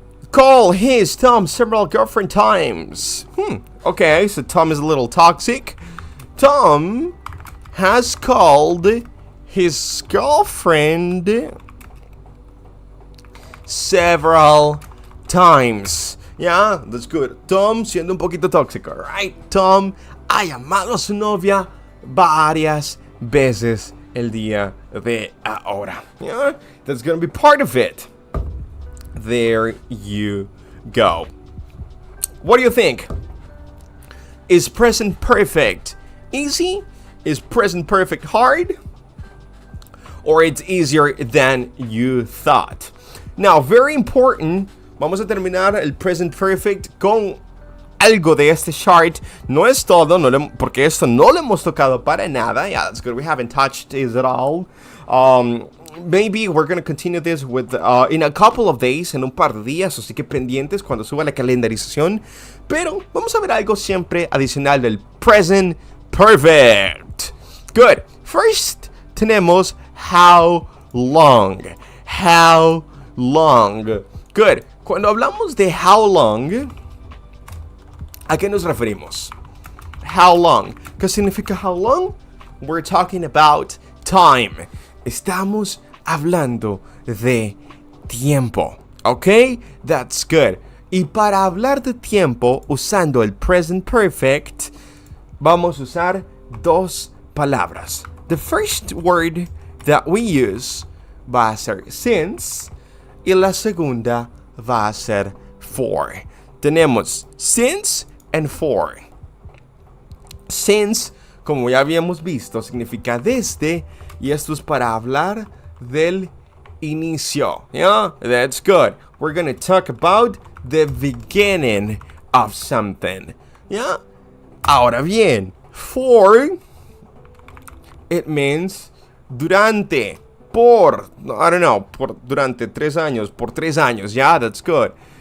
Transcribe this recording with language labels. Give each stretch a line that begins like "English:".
English: Call his Tom several girlfriend times. Okay, so Tom is a little toxic. Tom has called his girlfriend several times. Yeah, that's good.
Spanish: Tom siendo un poquito tóxico,
English: right?
Spanish: Tom ha llamado a su novia varias veces el día de ahora.
English: Yeah, that's gonna be part of it. There you go. What do you think? Is present perfect easy? Is present perfect hard? Or it's easier than you thought? Now, very important,
Spanish: vamos a terminar el present perfect con algo de este chart. No es todo, porque esto no lo hemos tocado para nada.
English: Yeah, that's good. We haven't touched it at all. Maybe we're going to continue this with in a couple of days,
Spanish: en un par de días, así que pendientes cuando suba la calendarización. Pero vamos a ver algo siempre adicional del present perfect. Good.
English: First tenemos how long. How long. Good.
Spanish: Cuando hablamos de how long, ¿a qué nos referimos? How long. ¿Qué significa how long?
English: We're talking about time.
Spanish: Estamos hablando de tiempo.
English: Okay? That's good.
Spanish: Y para hablar de tiempo, usando el present perfect, vamos a usar dos palabras.
English: The first word that we use
Spanish: va a ser since y la segunda va a ser for. Tenemos since and for. Since, como ya habíamos visto, significa desde, y esto es para hablar del inicio.
English: Yeah, that's good. We're gonna talk about the beginning of something. Yeah.
Spanish: Ahora bien, for,
English: it means
Spanish: durante, por,
English: I don't know,
Spanish: por durante 3 años, por 3 años.
English: Yeah, that's good.